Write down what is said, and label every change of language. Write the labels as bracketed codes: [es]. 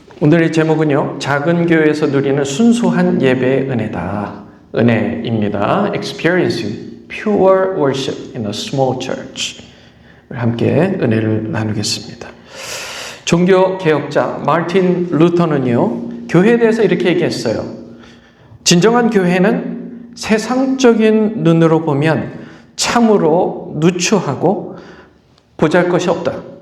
[ko] 오늘의 제목은요, 작은 교회에서 누리는 순수한 예배의 은혜입니다. [en] Experiencing pure worship in a small church. [ko] 함께 은혜를 나누겠습니다. 종교 개혁자 마틴 루터는요, 교회에 대해서 이렇게 얘기했어요. 진정한 교회는 세상적인 눈으로 보면 참으로 누추하고 보잘것이 없다.